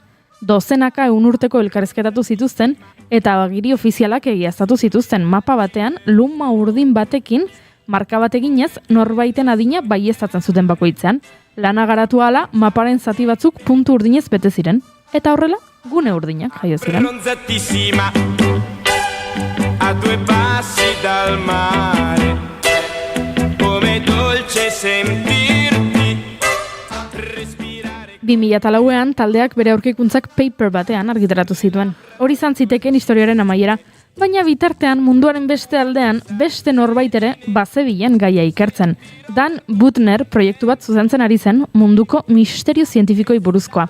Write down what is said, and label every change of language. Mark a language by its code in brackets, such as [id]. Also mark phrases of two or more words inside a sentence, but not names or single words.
[eu] Dozenaka 100 urteko elkarrizketatu zituzten eta agiri ofizialak egiaztatu zituzten mapa batean luma urdin batekin marka bat eginez norbaiten adina baieztatzen zuten bakoitzean. Lana garatu ahala maparen zati batzuk puntu urdinez bete ziren eta horrela gune urdinak jaio ziren. [it] A 2 passi dal mare, come dolce sentirti. [eu] 2004an taldeak bere aurkikuntzak paper batean argitaratu zituen. Hori izan ziteken historiaren amaiera, baina bitartean munduaren beste aldean beste norbait ere bazebilen gaia ikertzen. Dan Butner proiektu bat zuzentzen ari zen munduko misterio zientifikoi buruzkoa.